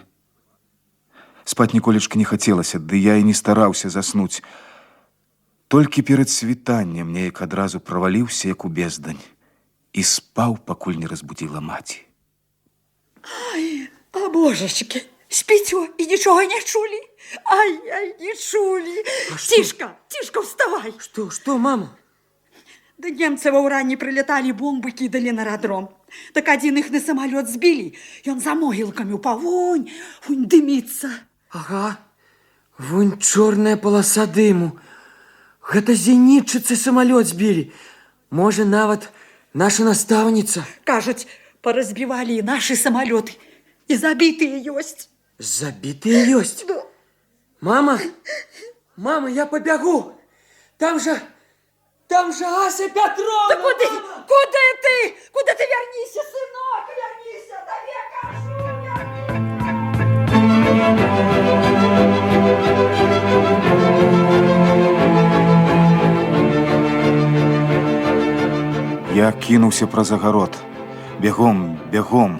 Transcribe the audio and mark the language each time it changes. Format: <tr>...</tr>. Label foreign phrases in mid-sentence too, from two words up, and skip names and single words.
<be>Спаць ніколечкі не хацелася, ды я і не стараўся заснуць. Толькі перад світаннем неяк адразу праваліўся, як у бездань, і спаў, пакуль не разбудзіла маці. Ай, а божечки, спіцьо і нічого не чулі? Ай, не чулі.</be> <ru>Тишка, вставай. Что, мама? Да немцы во ўране прилетали, бомбы кидали на аэродром. Так один их на самолет сбили, и он за могилками упал.</ru> <be>Вунь, дымится. Ага, вунь чорная полоса дыму. Гэта зенітчыцы</be> <ru>самолет сбили.</ru> <be>Можа, нават наша настаўніца.</be> <ru>Кажуть, поразбивали и наши самолеты. И забитые есть. Забитые есть? Да. Мама, я побегу. Там же Ася Петровна. Да куда? Куда ты? Куда ты? Вернися, сынок, вернися. Да я кажу.</ru> <be>Я кінуўся праз агарод. Бегом.</be>